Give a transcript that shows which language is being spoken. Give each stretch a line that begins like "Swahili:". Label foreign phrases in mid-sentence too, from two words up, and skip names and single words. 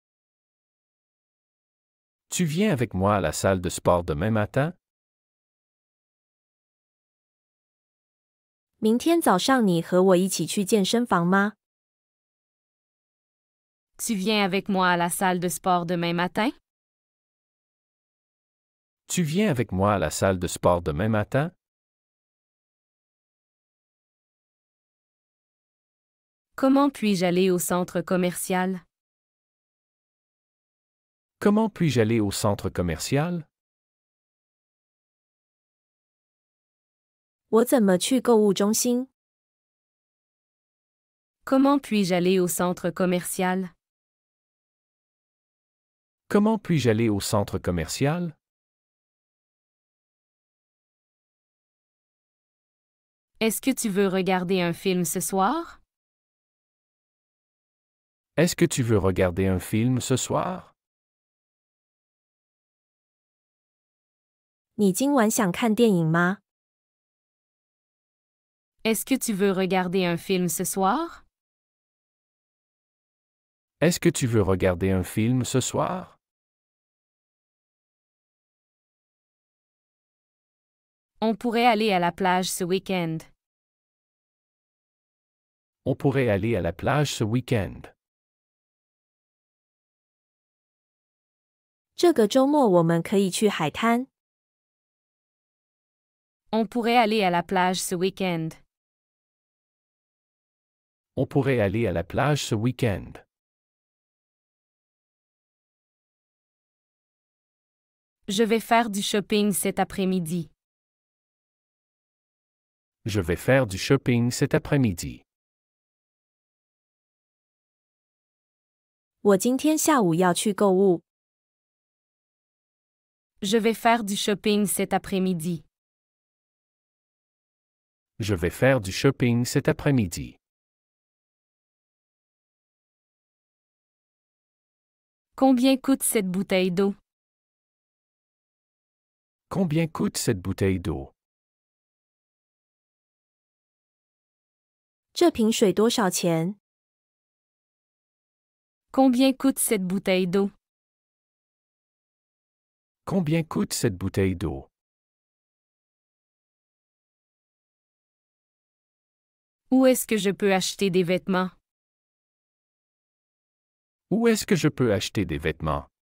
French: Tu viens avec moi à la salle de sport demain matin?
Chinese: 明天早上你和我一起去健身房吗？
French: Tu viens avec moi à la salle de sport demain matin? Tu viens avec moi à la salle de sport demain matin? Comment puis-je aller au centre commercial? Comment puis-je aller au centre commercial?
Chinese: 我怎么去购物中心？
French: Comment puis-je aller au centre commercial? Comment puis-je aller au centre commercial? Est-ce que tu veux regarder un film ce soir? Est-ce que tu veux regarder un film ce soir?
Chinese: 你今晚想看电影吗？
French: Est-ce que tu veux regarder un film ce soir? Est-ce que tu veux regarder un film ce soir? On pourrait aller à la plage ce week-end. On pourrait aller à la plage ce week-end.
Chinese: 这个周末我们可以去海滩。
French: On pourrait aller à la plage ce week-end. On pourrait aller à la plage ce week-end. Je vais faire du shopping cet après-midi. Je vais faire du shopping cet après-midi.
Chinese: 我今天下午要去购物。
French: Je vais faire du shopping cet après-midi. Je vais faire du shopping cet après-midi. Combien coûte cette bouteille d'eau? Combien coûte cette bouteille d'eau?
Chinese: 这瓶水多少钱？
French: Combien coûte cette bouteille d'eau? Combien coûte cette bouteille d'eau? Où est-ce que je peux acheter des vêtements? Où est-ce que je peux acheter des vêtements?